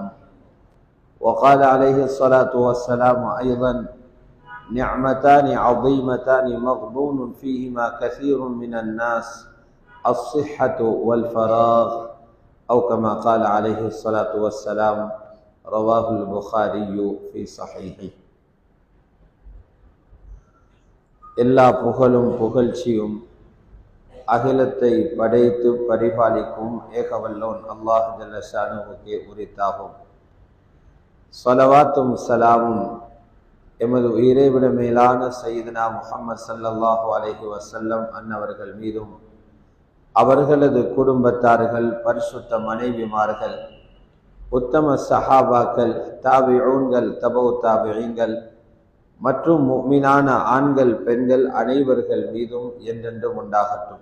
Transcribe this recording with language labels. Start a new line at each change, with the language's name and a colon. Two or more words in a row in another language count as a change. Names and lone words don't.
Arabic: وقال عليه الصلاة والسلام أيضا: نعمتان عظيمتان مغبون فيهما كثير من الناس، الصحة والفراغ، أو كما قال عليه الصلاة والسلام. رواه البخاري في صحيحه.
Tamil: எல்லா புகழும் புகழ்ச்சியும் அகிலத்தை படைத்து பரிபாலிக்கும் ஏகவல்லோன் அல்லாஹ் ஜல்ல ஷானுவுக்கே உரித்தாகும். ஸலவாத்தும் ஸலாமும் எமது உயிரைவிட மேலான சய்யிதுனா முஹம்மது
Arabic: صلى الله عليه وسلم
Tamil: அன்னவர்கள் மீதும், அவர்களது குடும்பத்தார்கள், பரிசுத்த மனைவிமார்கள், உத்தம சஹாபாக்கள், தாபிஊன்கள், தபவு தாபிஈன்கள் மற்றும் முஃமினான ஆண்கள் பெண்கள் அனைவர்கள் மீதும் என்றென்றும் உண்டாகட்டும்.